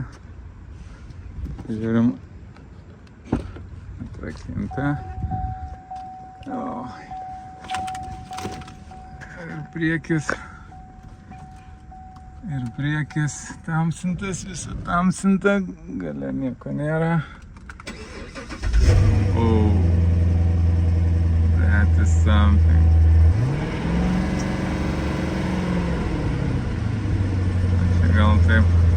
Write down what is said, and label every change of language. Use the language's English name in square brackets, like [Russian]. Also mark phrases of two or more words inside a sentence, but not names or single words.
[Lithuanian] Žiūrim. Atrakinta. Ir priekis tamsintas, visą tamsinta, gale nieko nėra. [English] Oh, that is something. [Lithuanian] Čia gal taip.